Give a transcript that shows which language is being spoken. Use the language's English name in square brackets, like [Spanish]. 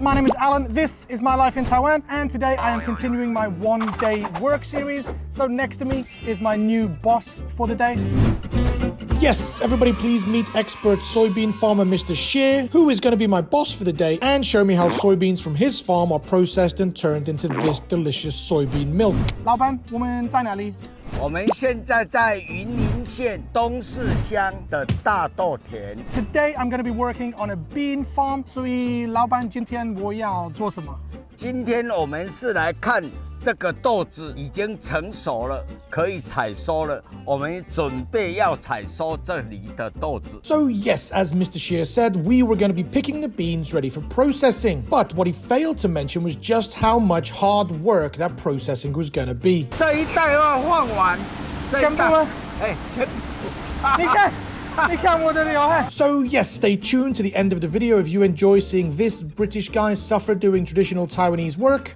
[English] My name is Alan, this is my life in Taiwan, and today I am continuing my one-day work series. So next to me is my new boss for the day. Yes, everybody please meet expert soybean farmer Mr. Xie, who is going to be my boss for the day and show me how soybeans from his farm are processed and turned into this delicious soybean milk. [Chinese] 老板，我们在哪里？我们现在在云林县东势乡的大豆田。 [English] Today I'm going to be working on a bean farm. [Chinese] 所以老板，今天我要做什么？今天我们是来看这个豆子已经成熟了，可以采收了。我们准备要采收这里的豆子。 [English] So yes, as Mr. Xie said, we were going to be picking the beans ready for processing. But what he failed to mention was just how much hard work that processing was going to be. [Chinese] 这一袋要放完，全部吗？全部。你看我的刘海。 [English] So yes, stay tuned to the end of the video if you enjoy seeing this British guy suffer doing traditional Taiwanese work.